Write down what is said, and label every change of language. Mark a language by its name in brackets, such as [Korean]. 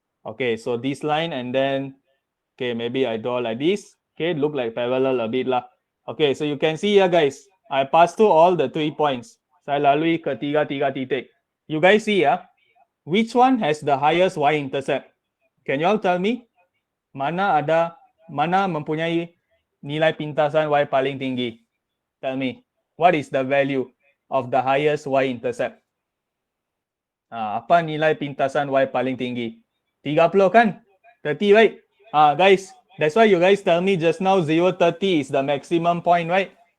[English] Okay, so this line and then, okay, maybe I draw like this. Okay, look like parallel a bit lah. Okay, so you can see here, guys. I pass through all the 3 points. [Malay] Saya lalui ke tiga titik. [English] You guys see which one has the highest y-intercept? Can you all tell me? [Malay] Mana mempunyai nilai pintasan y paling tinggi? [English] Tell me, what is the value of the highest y-intercept? [Malay] Apa nilai pintasan y paling tinggi? 30 kan? [English] 30, right? Guys, that's why you guys tell me just now 0.30 is the maximum point, right?